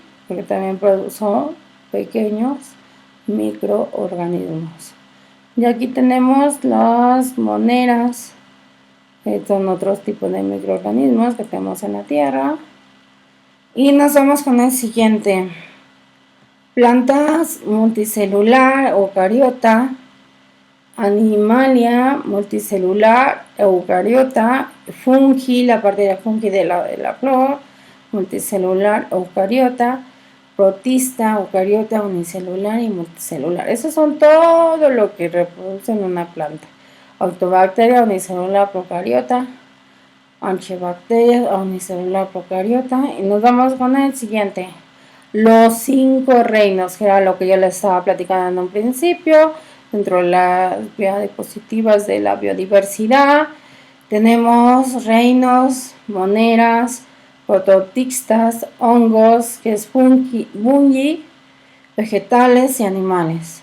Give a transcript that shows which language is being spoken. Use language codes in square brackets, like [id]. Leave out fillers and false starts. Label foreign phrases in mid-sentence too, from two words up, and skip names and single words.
[es] Porque también son pequeños microorganismos. Y aquí tenemos las moneras, que son otros tipos de microorganismos que tenemos en la tierra. Y nos vamos con el siguiente. Plantas multicelular, eucariota, animalia multicelular, eucariota, fungi, la parte de la fungi de la flor, multicelular, eucariota, protista, eucariota, unicelular y multicelular. Esos son todo lo que reproducen una planta. Autobacteria, unicelular, procariota, Archaebacterias, unicelular, procariota. Y nos vamos con el siguiente. Los 5 reinos, que era lo que yo les estaba platicando en un principio. Dentro de las diapositivas de la biodiversidad tenemos reinos, moneras, prototistas, hongos, que es fungi, vegetales y animales.